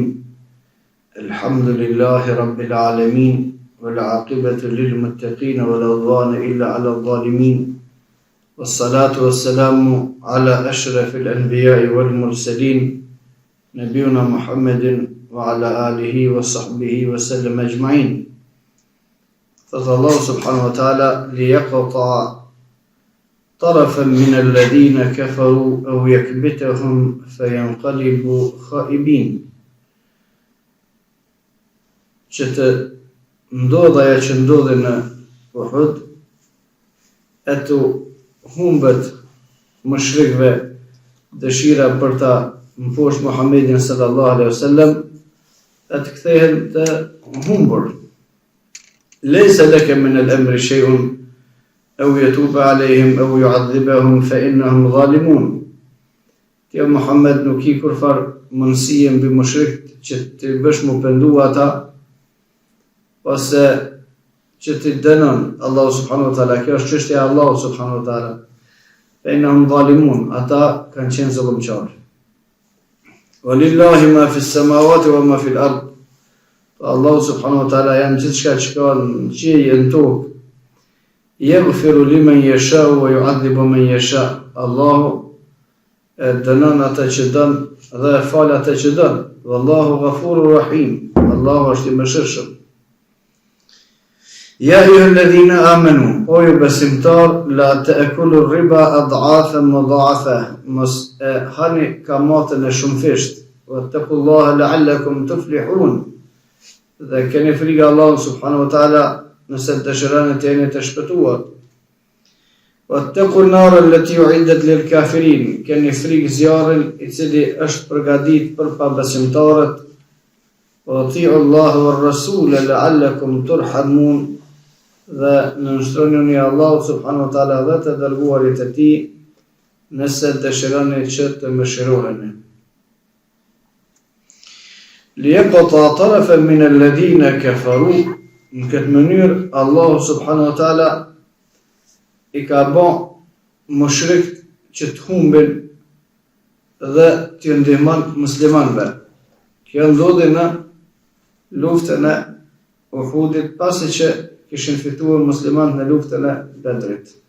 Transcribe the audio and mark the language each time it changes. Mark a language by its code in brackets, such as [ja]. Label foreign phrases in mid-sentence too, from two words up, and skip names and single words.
[ar] الحمد لله رب العالمين والعاقبة للمتقين ولا عدوان إلا على الظالمين والصلاة والسلام على أشرف الأنبياء والمرسلين نبينا محمد وعلى آله وصحبه وسلم أجمعين. فضل الله سبحانه وتعالى ليقطع طرفا من الذين كفروا أو يكبتهم فينقلبوا خائبين. [sq] Që të ndodha ajo që ndodhi në Uhud, e të humbet mushrikëve dëshira për ta mposhtë Muhammedin [ar] صلى الله عليه وسلم, [sq] e të kthehen të humbur. [ar] ليس لك من الأمر شيء أو يتوب عليهم أو يعذبهم فإنهم ظالمون. [sq] Ti Muhammed nuk i kurfar mundësie mbi mushrikët që të bësh mu pendu ata, ose që të dënon Allahu [ar] سبحانه وتعالى. [sq] Kjo është çështja e Allahut [ar] سبحانه وتعالى. فإنهم ظالمون, [sq] ata kanë qenë zullumçar. [ar] ولله ما في السماوات وما في الأرض. [sq] Allahu [ar] سبحانه وتعالى [sq] janë gjithçka që ka në qiell në tokë. [ar] يغفر لمن يشاء ويعذب من يشاء. [sq] Allahu e dënon ata që don dhe e fal ata që don. [ar] والله غفور رحيم. [sq] Allahu është i mëshirshëm. [ar] يا أيها الذين آمنوا, [sq] o ju besimtar, [ar] لا تأكلوا الربا أضعافا مضاعفة, [sq] mos hani kamatën e shumëfisht, [ar] واتقوا الله لعلكم تفلحون, [sq] dhe keni frikë Allahut [ar] سبحانه وتعالى [sq] nëse dëshironi të jeni të shpëtuar. [ar] واتقوا النار التي أعدت للكافرين, [sq] keni frikë zjarrin i cili është përgatitur për pabesimtarët. [ar] وأطيعوا الله والرسول لعلكم ترحمون, [sq] dhe në nështronjën e Allahut [ar] سبحانه وتعالى [sq] dhe të dërguarit e tij nëse dëshironi që të mëshiroheni. [ar] ليقطع طرفا من الذين كفروا, [sq] në këtë mënyrë Allahu [ar] سبحانه وتعالى [sq] i ka bën mushrikët që të humbin dhe të ndihmon muslimanëve. Kjo ndodhi në luftën e Uhudit, pasi që kishin fituar muslimanët në luftën e Bedrit.